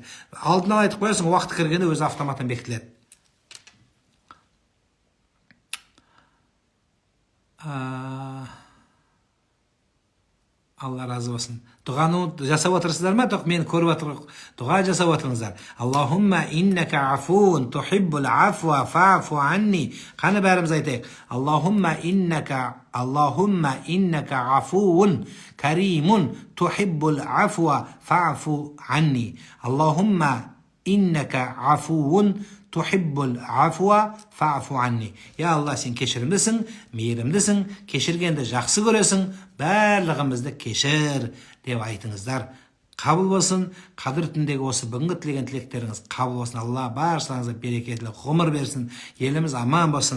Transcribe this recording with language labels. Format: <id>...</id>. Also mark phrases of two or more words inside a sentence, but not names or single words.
<kk>Алдын ала айтып қоясың, уақыты кіргенде өзі автоматтан бекітіледі. Алла разы болсын. Дұғаны жасап отырсыздар ма? Мен көріп отырмын. Дұға жасап отырыңыздар.</kk> <ar>اللهم إنك عفو تحب العفو فاعف عني.</ar> <kk>Қаны бәріміз айтайық.</kk> <ar>اللهم إنك عفو كريم تحب العفو فاعف عني. اللهم إنك عفو تحب العفو فاعف عني.</ar> <kk>Я Алла, сен кешірімдісің, мейірімдісің, кешіргенді жақсы көресің, барлығымызды кешір деп айтыңыздар. Қабыл болсын. Қадір түндегі осы бүгінгі тілеген тілектеріңіз қабыл болсын. Алла баршаңызға берекелі ғұмыр берсін. Еліміз аман болсын.</kk>